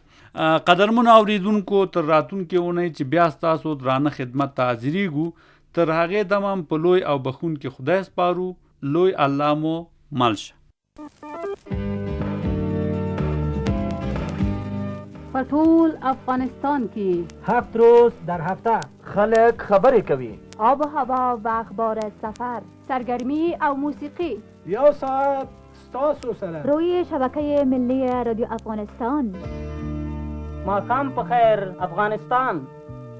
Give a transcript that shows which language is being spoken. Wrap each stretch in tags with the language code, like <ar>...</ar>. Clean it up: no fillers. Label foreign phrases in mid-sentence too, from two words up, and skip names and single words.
<ps>قدرمنو اوریدونکو، تر راتلونکې اونۍ چې بیا ستاسو درانه خدمت ته حاضرېږو، تر هغې دمه هم په لوی او بخښونکي خدای سپارو. لوی الله مو مل شه. په ټول افغانستان کې</ps> <fa>7 روز در هفته</fa> <ps>خلک خبرې کوي.</ps> <fa>آب و هوا و اخبار سفر،</fa> <ps>سرگرمی او موسیقی. 1 ساعت ستاسو سره</ps> <fa>روی شبکه ملی رادیو افغانستان.</fa> <ps>ماقام په خیر افغانستان.</ps>